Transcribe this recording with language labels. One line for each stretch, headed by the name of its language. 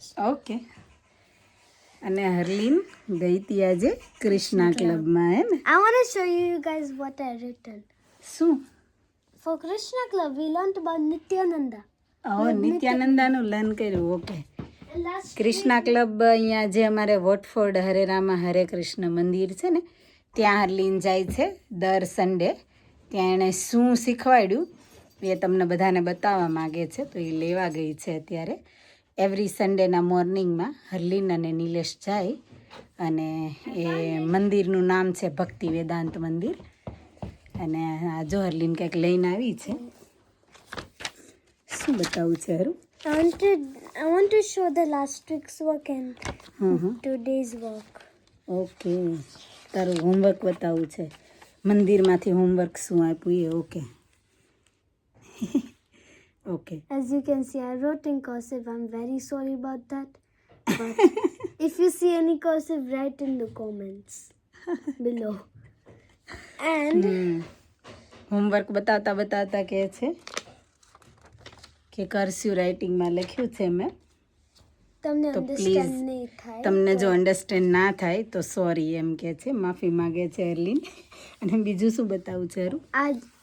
Gujarati: Okay. અને હરલીન ગઈ હતી આજે કૃષ્ણા ક્લબમાં, હે ને?
English: I want to show you guys what I written.
Gujarati: શું?
English: For Krishna Club, we learned about Nityananda.
Gujarati: નિત્યાનંદાનું learn કર્યું. Okay.
English: And last
Gujarati: Krishna club અહીંયા જે અમારે વોટફોર્ડ હરે રામા હરે કૃષ્ણ મંદિર છે ને, ત્યાં હરલીન જાય છે દર સન્ડે. ત્યાં એણે શું શીખવાડ્યું એ તમને બધાને બતાવવા માગે છે, તો એ લેવા ગઈ છે અત્યારે. એવરી સન્ડેના મોર્નિંગમાં હરલીન અને નિલેશ જાય, અને એ મંદિરનું નામ છે ભક્તિ વેદાંત મંદિર. અને આ જો હરલીન કંઈક લઈને આવી છે. શું બતાવું છે હરું?
English: I want to show the last week's work and today's work.
Gujarati: Okay, તારું હોમવર્ક બતાવવું છે. મંદિરમાંથી હોમવર્ક શું આપ્યું એ? Okay. Okay.
English: As you can see, I wrote in cursive. I'm very sorry about that. But if you see any cursive, write in the comments below. And
Gujarati: homework બતાવતા કહે છે કે કર્સ્યુ રાઇટિંગમાં લખ્યું છે મેં. તમને તો
English: understand
Gujarati: નહીં થાય. તમને જો અન્ડરસ્ટેન્ડ ના થાય તો સોરી એમ કે છે, માફી માગે છે હરલીન. અને બીજું શું બતાવું છે હરું?